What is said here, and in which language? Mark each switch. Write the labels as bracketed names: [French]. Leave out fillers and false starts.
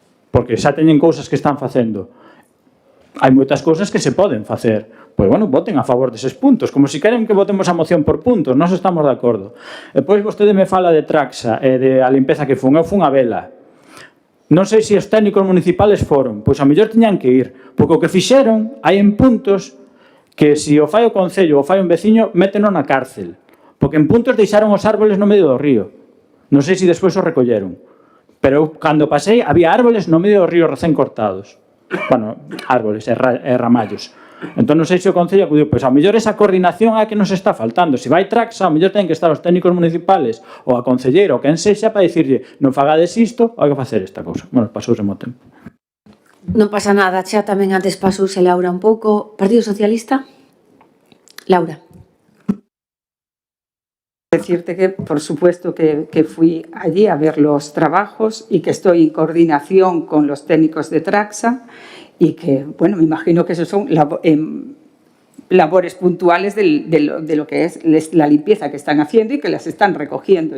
[Galician] porque xa teñen cousas que están facendo. Hai moitas cousas que se poden facer. Pois, bueno, voten a favor deses puntos, como se queren que votemos a moción por puntos, nós estamos de acordo. E depois vostede me fala de Traxa e de a limpeza que fun, eu fun a vela. Non sei se os [Spanish] técnicos municipales [Galician] foron, pois a mellor tiñan que ir, porque o que fixeron hai en puntos que se o fai o Concello ou o fai un veciño, méteno na cárcel, porque en puntos deixaron os árboles no medio do río. Non sei se despois os recolleron, pero eu, cando pasei, había árboles no medio do río recén cortados. Bueno, árboles e ramallos. Entón, non sei se o Concello acudiu, pois a mellor esa coordinación é a que nos está faltando. Se vai Traxa, a mellor ten que estar os [Spanish] técnicos municipales [Galician] ou a concelleira ou quen sexa para dicirlle non fagades isto, hai que facer esta cousa. Bueno, pasouse mo tempo. Non pasa nada, xa tamén antes pasouse Laura un pouco. Partido Socialista? Laura. [Spanish] Decirte que, por supuesto, que fui allí a ver los trabajos y que estoy en coordinación con los técnicos de Traxa y que, bueno, me imagino que esos son labores puntuales de lo que es la limpieza que están haciendo y que las están recogiendo.